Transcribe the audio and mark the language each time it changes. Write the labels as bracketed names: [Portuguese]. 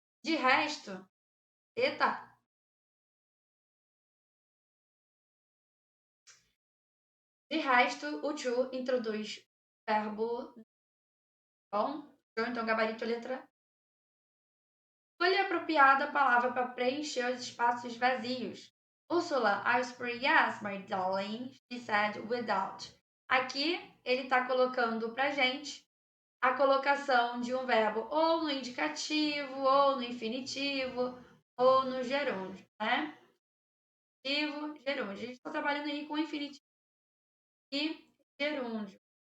[Portuguese] De resto, eita, o to introduz verbo. Bom, então gabarito letra. Escolha a apropriada palavra para preencher os espaços vazios. [English] Ursula, I whisper yes, my darling, she said without. [Portuguese] Aqui ele está colocando para gente a colocação de um verbo ou no indicativo, ou no infinitivo, ou no gerúndio, né? Gerúndio. A gente está trabalhando aí com infinitivo e gerúndio.